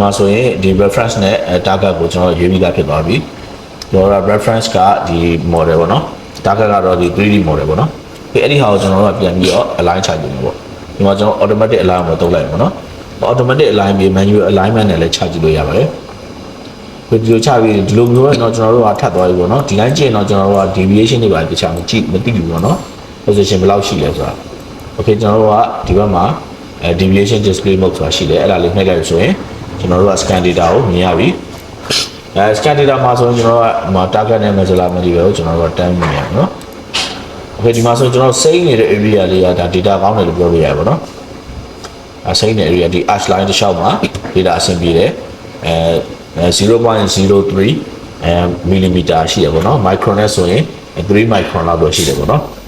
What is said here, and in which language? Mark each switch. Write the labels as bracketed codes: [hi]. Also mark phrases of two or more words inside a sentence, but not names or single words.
[my] မှာဆိုရင်ဒီ reference နဲ့ target ကိုကျွန်တော်ရွေးပြီးသားဖြစ်သွားပြီကျွန်တော်တို့ reference ကဒီ model ပေါ့နော် target ကတော့ဒီ [en] 3D model [my] ပေါ့နော်အဲ့ဒီဟာကိုကျွန်တော်တို့ပြန်ပြီးတော့ align ချကြည့်မှာပေါ့ဒီမှာကျွန်တော် automatic align ကိုသုံးလိုက်ပါတော့ [en] automatic align [my] ပြီး [en] manual alignment [my] နဲ့လည်းချကြည့်လို့ရပါတယ်ဒီလိုချပြီးဒီလိုမျိုးတော့ကျွန်တော်တို့ကထပ်သွားပြီပေါ့နော်ဒီတိုင်းကြည့်ရင်တော့ ကျွန်တော်တို့က deviation တွေပါတခြားမကြည့်မသိဘူးပေါ့နော် position ဘယ်လောက်ရှိလဲဆိုတာ okay ကျွန်တော်တို့ကဒီဘက်မှာ deviation [en] display mode [my] ဆိုတာရှိတယ်အဲ့ဒါလေးနှိပ်လိုက်ဆိုရင်ကျွန်တော်တို့က [en] scan data [my] ကိုမြင်ရပြီ [en] scan data [my] မှာဆိုရင်ကျွန်တော်က target နဲ့ [en] measure material [my] ကိုကျွန်တော်တို့ကတန်းမြင်ရအောင်နော် okay ဒီမှာဆိုရင်ကျွန်တော်စိမ့်နေတဲ့ area လေးကဒါ data ကောင်းတယ်လို့ပြောလို့ရပါတော့စိမ့်တဲ့ area ဒီ [en] arch line [my] တစ်လျှောက်မှာ data အဆင်ပြေတယ် 0.03 millimeter ရှိတယ်ပေါ့နော် micron နဲ့ဆိုရင်3 micron လောက်ပဲရှိတယ်ပေါ့နော်